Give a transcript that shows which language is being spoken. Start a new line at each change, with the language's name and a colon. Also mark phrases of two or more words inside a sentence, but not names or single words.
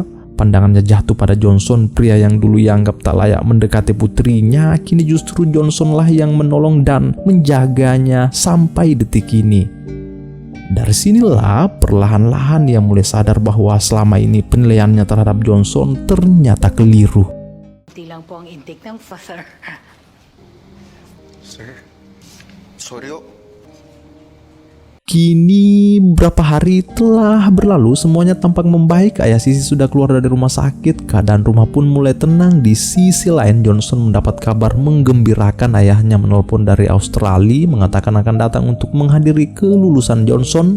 Indonesian: Pandangannya jatuh pada Johnson, pria yang dulu dianggap tak layak mendekati putrinya. Kini justru Johnson lah yang menolong dan menjaganya sampai detik ini. Dari sinilah perlahan-lahan ia mulai sadar bahwa selama ini penilaiannya terhadap Johnson ternyata keliru.
Filipino: Hindi lang po ang intake ng father. Sir, sorry ho.
Indonesian: Kini beberapa hari telah berlalu, semuanya tampak membaik. Ayah Sisi sudah keluar dari rumah sakit, keadaan rumah pun mulai tenang. Di sisi lain, Johnson mendapat kabar menggembirakan. Ayahnya menelpon dari Australia, mengatakan akan datang untuk menghadiri kelulusan Johnson.